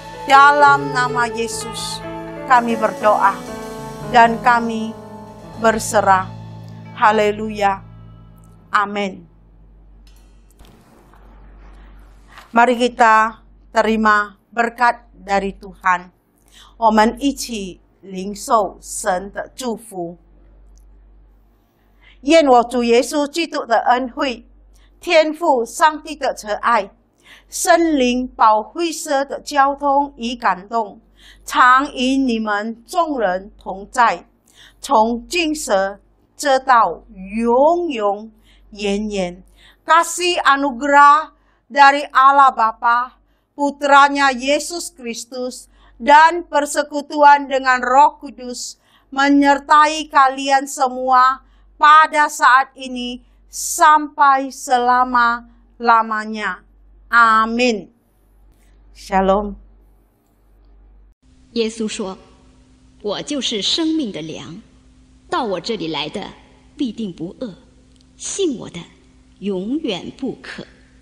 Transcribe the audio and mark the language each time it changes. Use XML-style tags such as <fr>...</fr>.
<id>Dalam nama Yesus kami berdoa dan kami berserah. Haleluya. Amin. Mari kita terima berkat dari Tuhan.</id> <zh>我们一起领受神的祝福。愿我主耶稣基督的恩惠、天父上帝的慈爱、圣灵保惠师的交通与感动，常与你们众人同在，从今时直到永永远远。</zh> <id>Kasih anugerah dari Allah Bapa, Putranya Yesus Kristus, dan persekutuan dengan Roh Kudus menyertai kalian semua pada saat ini sampai selama-lamanya. Amin. Shalom.</id> <zh>耶稣说：“我就是生命的粮，到我这里来的必定不饿，信我的永远不渴。”</zh>